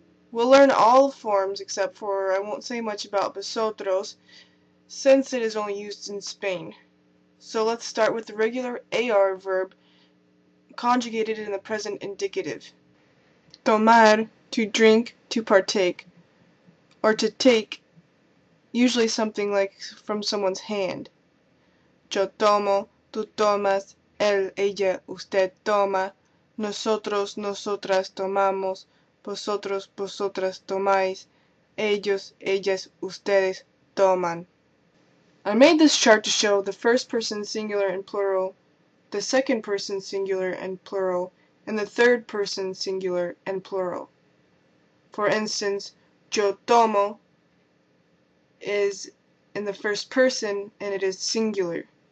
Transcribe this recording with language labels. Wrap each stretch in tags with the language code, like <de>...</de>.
<en>We'll learn all forms except for, I won't say much about vosotros, since it is only used in Spain. So let's start with the regular AR verb conjugated in the present indicative. Tomar, to drink, to partake, or to take, usually something like from someone's hand.</en> <es>Yo tomo, tú tomas, él, ella, usted toma, nosotros, nosotras tomamos, vosotros, vosotras tomáis, ellos, ellas, ustedes toman.</es> <en>I made this chart to show the first person singular and plural, the second person singular and plural, and the third person singular and plural. For instance, yo tomo is in the first person and it is singular.</en>